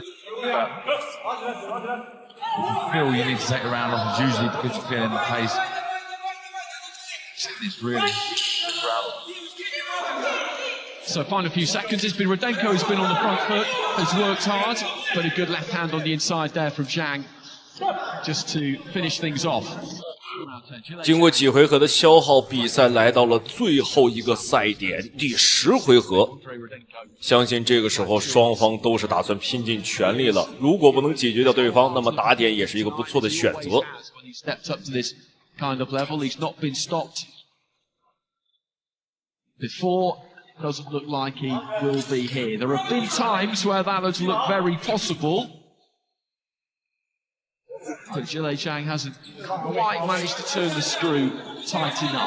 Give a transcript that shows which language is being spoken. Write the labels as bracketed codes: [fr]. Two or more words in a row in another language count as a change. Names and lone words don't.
[en] But if you feel you need to take a round off, it's usually because you're feeling the pace. It's really... So final few seconds, it's been Rudenko who's been on the front foot, has worked hard, but a good left hand on the inside there from Zhang, just to finish things off. [zh] 經過幾回合的消耗，比賽來到了最後一個賽點，第10回合。相信這個時候雙方都是打算拼盡全力了。如果不能解決掉對方，那麼打點也是一個不錯的選擇。 [en] Before, doesn't look like he will be here. There have been times where that has looked very possible, but Zhilei Zhang hasn't quite managed to turn the screw tight enough.